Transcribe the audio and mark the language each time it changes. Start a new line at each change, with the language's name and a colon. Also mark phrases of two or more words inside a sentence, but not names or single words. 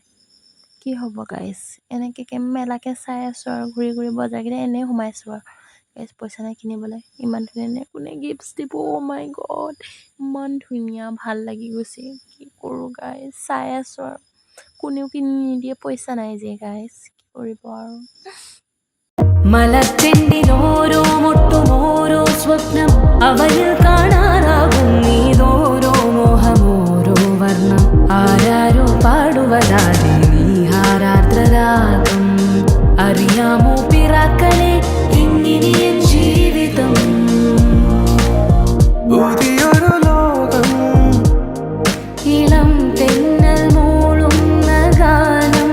Assamese: কি হ'ব গাইজ, এনেকৈ মেলাকে চাই আছোঁ আৰু ঘূৰি বজাৰকেইটা এনেই সোমাইছোঁ আৰু গাইজ পইচা নাই কিনিবলৈ। ইমান ধুনীয়া কোনে গিফ্টছ দিব,
English: oh my god,
Assamese: ইমান ধুনীয়া ভাল লাগি গৈছে। কি কৰোঁ গাইজ, চাই আছোঁ আৰু কোনেও কিনি নিদিয়ে, পইচা নাই যে গাইজ, কি কৰিব আৰু।
Malayalam: മലച്ചെണ്ടിലോരോ മുട്ടുമോരോ സ്വപ്നം അവയിൽ കാണാറാകും നീതോരോ മോഹമോരോ വർണ്ണം ആരാരോ പാടുവതാതെ നീഹാരാർദ്രരാഗം അറിയാമോ പിറാക്കളെ ഇങ്ങിനിയൻ ജീവിതം പുതിയൊരു ലോകം ഇളം തെന്നൽ മൂളുന്ന ഗാനം